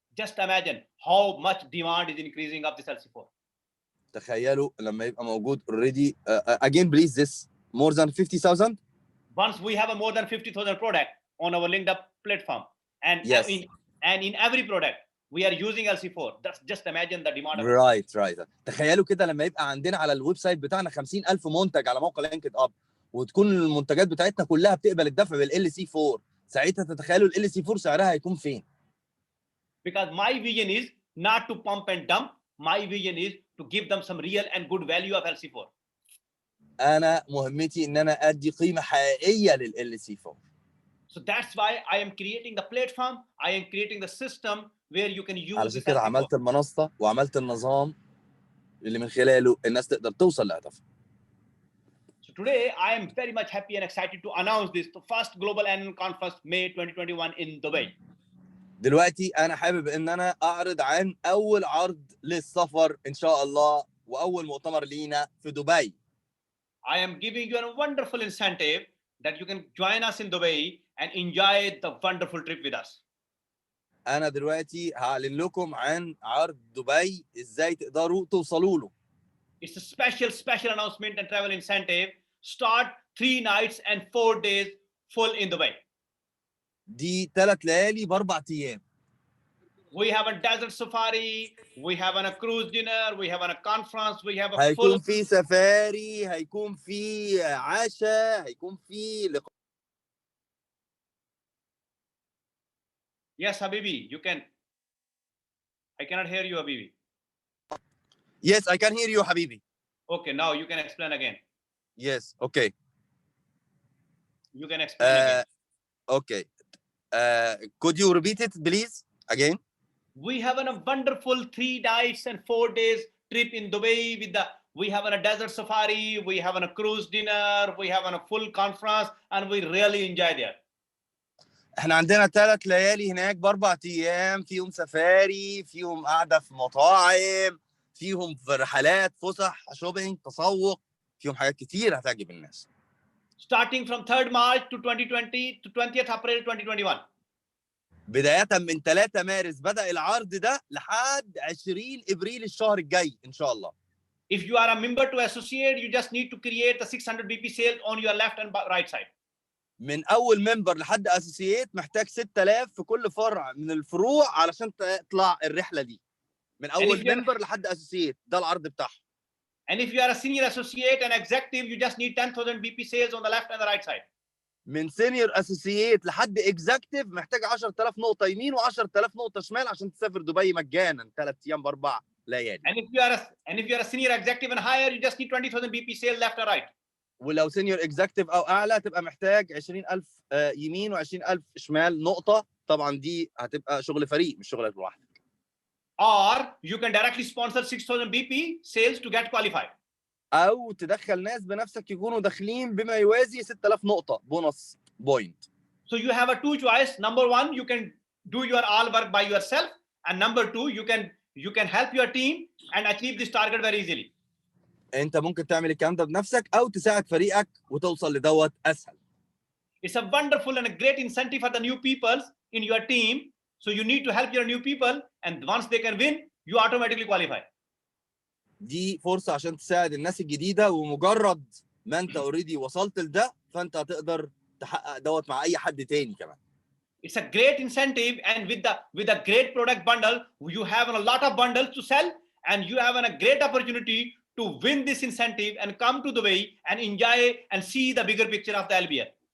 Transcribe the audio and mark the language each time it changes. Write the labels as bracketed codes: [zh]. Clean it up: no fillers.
[en] Just imagine how much demand is increasing of this LC4. [ar] تخيلوا لما يبقى موجود [en] already again please this more than 50,000. Once we have a more than 50,000 product on our linked up platform, and yes. in every product we are using LC4. That's just imagine the demand. Right. [ar] تخيلوا كده لما يبقى عندنا على الويب سايت بتاعنا 50,000 منتج على موقع لينكد اب، وتكون المنتجات بتاعتنا كلها بتقبل الدفع بالLC4، ساعتها تتخيلوا الLC4 سعرها هيكون فين؟ [en] Because my vision is not to pump and dump. My vision is to give them some real and good value of LC4. [ar] أنا مهمتي إن أنا أدي قيمة حقيقية للLC4. [en] So that's why I am creating the platform. I am creating the system where you can use. [ar] علشان كده عملت المنصة وعملت النظام اللي من خلاله الناس تقدر توصل لهدفها. [en] So today I am very much happy and excited to announce this, the first global annual conference May 2021 in Dubai. [ar] دلوقتي أنا حابب إن أنا أعرض عن أول عرض للسفر إن شاء الله وأول مؤتمر لينا في دبي. [en] I am giving you a wonderful incentive that you can join us in Dubai and enjoy the wonderful trip with us. [ar] أنا دلوقتي هعلن لكم عن عرض دبي إزاي تقدروا توصلوا له. [en] It's a special announcement and travel incentive. Start 3 nights and 4 days full in Dubai. [ar] دي 3 ليالي ب4 أيام. [en] We have a desert safari, we have a cruise dinner, we have a conference, we have a [ar] هيكون في سفاري، هيكون في عشاء، هيكون في لقاء. [en] Yes, Habibi, you can. I cannot hear you, Habibi. Yes, I can hear you, Habibi. Okay, now you can explain again. Yes. Okay. You can explain again. Okay. Could you repeat it, please, again? We have a wonderful 3 nights and 4 days trip in Dubai we have a desert safari, we have a cruise dinner, we have a full conference, and we really enjoy there. [ar] احنا عندنا 3 ليالي هناك ب4 ايام، فيهم سفاري، فيهم قعده في مطاعم، فيهم في رحلات، فسح، شوبينج، تسوق، فيهم حاجات كتير هتعجب الناس. [en] Starting from 3rd March to 2020 to 20th April 2021. [ar] بدايه من 3 مارس بدأ العرض ده لحد 20 ابريل الشهر الجاي ان شاء الله. [en] If you are a member to associate, you just need to create the 600 BP sales on your left and right side. [ar] من اول ممبر لحد اسوسييت محتاج 6000 في كل فرع من الفروع علشان تطلع الرحله دي. من اول ممبر لحد اسوسييت، ده العرض بتاعهم. [en] And if you are a senior associate and executive, you just need 10,000 BP sales on the left and the right side. [ar] من سينيور اسوسييت لحد اكزكتيف محتاج 10000 نقطه يمين و10000 نقطه شمال عشان تسافر دبي مجانا 3 ايام ب4 ليالي. [en] And if you are a senior executive and higher, you just need 20,000 BP sales left and right. [ar] ولو سينيور اكزكتيف او اعلى تبقى محتاج 20000 يمين و20000 شمال نقطه. طبعا دي هتبقى شغل فريق مش شغلك لوحدك. [en] Or you can directly sponsor 6,000 BP sales to get qualified. [ar] او تدخل ناس بنفسك يكونوا داخلين بما يوازي 6000 نقطه بونص بوينت. [en] So you have a 2 choice. Number 1, you can do your all work by yourself, and number 2, you can help your team and achieve this target very easily. [ar] انت ممكن تعمل الكلام ده بنفسك او تساعد فريقك وتوصل لدوت اسهل. [en] It's a wonderful and a great incentive for the new people in your team. So you need to help your new people, and once they can win, you automatically qualify. [ar] دي فرصه عشان تساعد الناس الجديده، ومجرد ما انت اوريدي وصلت لده فانت هتقدر تحقق دوت مع اي حد تاني كمان. [en] It's a great incentive, and with a great product bundle, you have a lot of bundles to sell, and you have a great opportunity to win this incentive and come to Dubai and enjoy and see the bigger picture of the LBL.